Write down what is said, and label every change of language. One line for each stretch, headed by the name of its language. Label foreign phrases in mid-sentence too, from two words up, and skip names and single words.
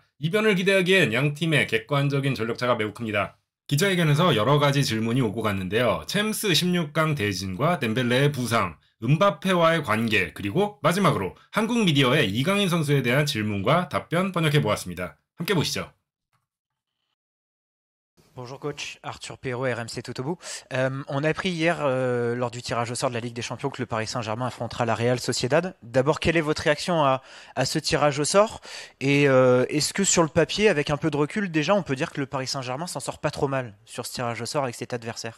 Korean: 이변을 기대하기엔 양 팀의 객관적인 전력차가 매우 큽니다. 기자회견에서 여러 가지 질문이 오고 갔는데요. 챔스 16강 대진과 덴벨레의 부상, 은바페와의 관계, 그리고 마지막으로 한국 미디어의 이강인 선수에 대한 질문과 답변 번역해 보았습니다. 함께 보시죠.
French: Bonjour coach, Arthur Perrault, RMC Totobu. On a appris hier lors du tirage au sort de la Ligue des Champions que le Paris Saint-Germain affrontera la Real Sociedad. D'abord, quelle est votre réaction à ce tirage au sort? Et est-ce que sur le papier, avec un peu de recul, déjà on peut dire que le Paris Saint-Germain s'en sort pas trop mal sur ce tirage au sort avec cet adversaire?